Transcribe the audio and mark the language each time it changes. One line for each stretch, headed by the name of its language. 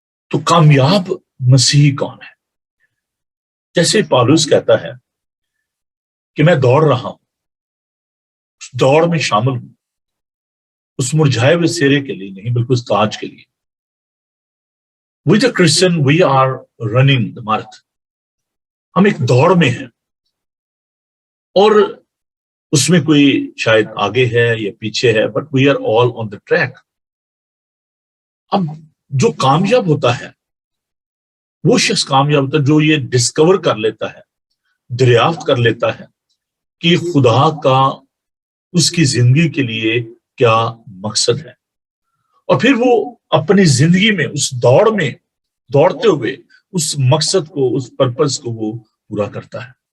Urdu: تو کامیاب مسیحی کون ہے؟ جیسے پالوس کہتا ہے کہ میں دوڑ رہا ہوں, اس دوڑ میں شامل ہوں, اس مرجھائے ہوئے سیرے کے لیے نہیں بلکہ اس تاج کے لیے.
English: With a Christian we are running the marathon.
Urdu: ہم ایک دوڑ میں ہیں, اور اس میں کوئی شاید آگے ہے یا پیچھے ہے,
English: but we are all on the track.
Urdu: اب جو کامیاب ہوتا ہے وہ شخص کامیاب ہوتا ہے جو یہ ڈسکور کر لیتا ہے, دریافت کر لیتا ہے کہ خدا کا اس کی زندگی کے لیے کیا مقصد ہے, اور پھر وہ اپنی زندگی میں اس دوڑ میں دوڑتے ہوئے اس مقصد کو, اس پرپس کو وہ پورا کرتا ہے.